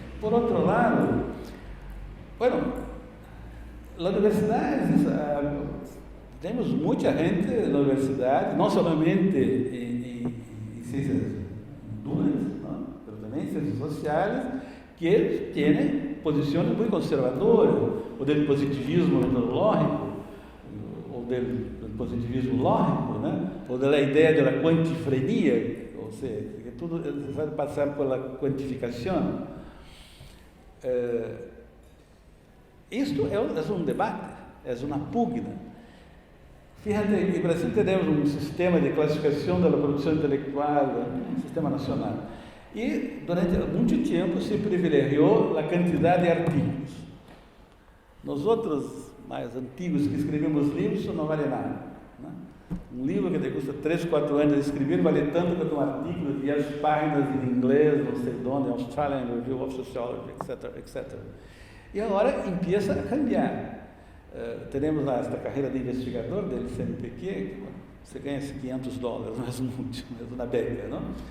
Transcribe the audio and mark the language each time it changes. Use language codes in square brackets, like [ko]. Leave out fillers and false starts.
[pt] Por outro lado, bueno, na universidade temos muita gente na universidade, não somente em ciências duras, mas também em ciências sociais, que têm posições muito conservadoras, ou do positivismo metodológico, ou do positivismo lógico, né? Ou da ideia da quantifrenia, ou seja, que tudo vai passar pela quantificação. Isto é um debate, é uma pugna. [es] Fíjate, en Brasil tenemos un sistema de clasificación de la producción intelectual, un sistema nacional. Y durante mucho tiempo se privilegió la cantidad de artículos. Nosotros, más antiguos que [pt] escrevemos livros, isso não vale nada. Né? Um livro que te custa 3, 4 anos de escrever vale tanto quanto um artigo de 10 páginas em inglês, não sei de onde, Australian Review of Sociology, etc, etc. E agora [es] empieza a cambiar. [pt] Temos esta carreira de investigador del CNPq, que você ganha $500, não é muito, é uma beca, não?